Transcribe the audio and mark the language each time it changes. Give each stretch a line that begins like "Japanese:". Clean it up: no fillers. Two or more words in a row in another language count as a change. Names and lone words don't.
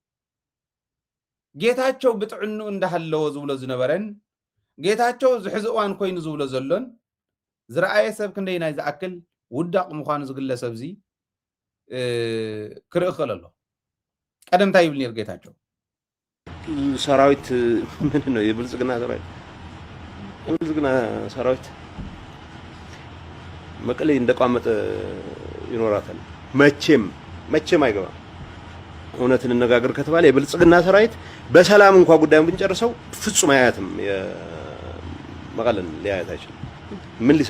Tigrinya: ጌታቸው ብጥዕንኡ እንዳሃለዎ ዝብሎ ዝነበረን ጌታቸው ዝሕዚ እዋን ኮይኑ ዝብሎ ዘሎን ዝረኣየ ሰብ ክንደይ ናይ ዝኣክል ውዳቕ ምዃኑ ዝግለሰብ እዚ ክርኢ ክእል ኣሎ ቀደምታ ይብል ነይሩ ጌታቸው
Amharic: ሰራዊት ምን ነው የብልጽግና ሰራዊት የብልጽግና ሰራዊት መቀሌ እንደቋመጠ ይኖራታል መቼም አይገባም እውነትን እንነጋገር ከተባለ የብልጽግና ሰራዊት በሰላም እንኳን ጉዳዩን ብንጨርሰው ፍጹም አያትም መቀለን ሊያያት አይችልም ምን ሊሰራ